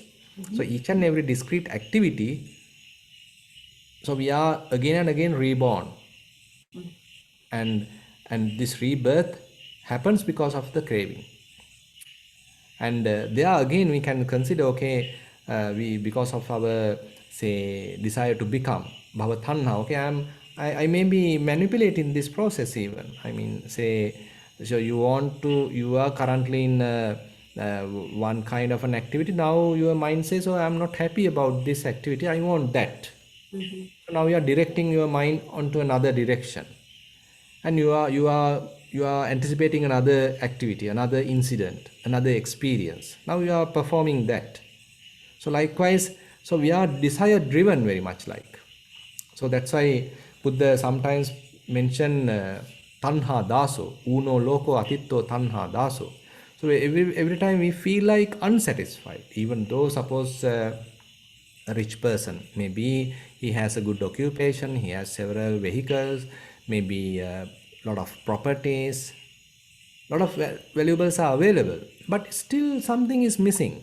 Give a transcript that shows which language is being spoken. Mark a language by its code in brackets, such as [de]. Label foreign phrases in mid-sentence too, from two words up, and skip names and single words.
[en] So each and every discrete activity, so we are again and again reborn. And this rebirth happens because of the craving. And there again we can consider, okay, we because of our say desire to become [pi] bhava tanha, [en] okay, I may be manipulating this process even. I mean, say, so you are currently in one kind of an activity. Now your mind says, oh, I'm not happy about this activity, I want that. So now you are directing your mind onto another direction, and you are anticipating another activity, another incident, another experience. Now you are performing that. So likewise, so we are desire driven very much like. So that's why Buddha sometimes mention [pi] tanha daso, uno loko atitto tanha daso. [en] So every time we feel like unsatisfied, even though suppose a rich person, maybe he has a good occupation, he has several vehicles, maybe a lot of properties, lot of valuables are available, but still something is missing.